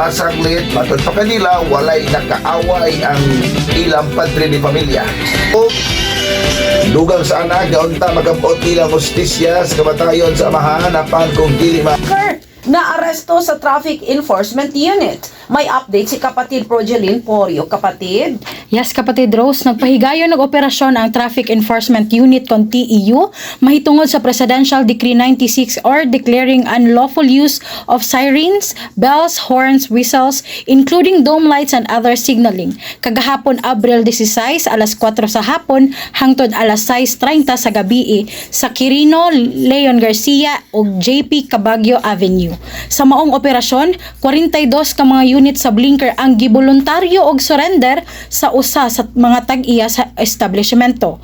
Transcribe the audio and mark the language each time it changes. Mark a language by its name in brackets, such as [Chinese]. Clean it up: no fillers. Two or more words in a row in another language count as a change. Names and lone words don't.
[Cebuano] Saglit, matod pa kanila, walay nakaaway ang ilang padre ni pamilya. O dugang sa anak, gaunta magabot ilang justisya sa kamatayon sa amahan apan kung dili na aresto sa Traffic Enforcement Unit. May update si kapatid Projeline Porio. Kapatid? [English] Yes, [Cebuano] kapatid Rose, nagpahigayon ng operasyon ang [English] Traffic Enforcement Unit [Cebuano] kon TEU mahitungod sa [English] Presidential Decree 96 or declaring unlawful use of sirens, bells, horns, whistles, including dome lights and other signaling. [Cebuano] Kagahapon Abril 16, alas 4 sa hapon hangtod alas 6:30 sa gabi sa Quirino, Leon Garcia ug JP Cabagyo Avenue. Sa maong operasyon, 42 ka mga unit sa blinker ang giboluntaryo og surrender sa usa sa mga tag-iya sa establishmento.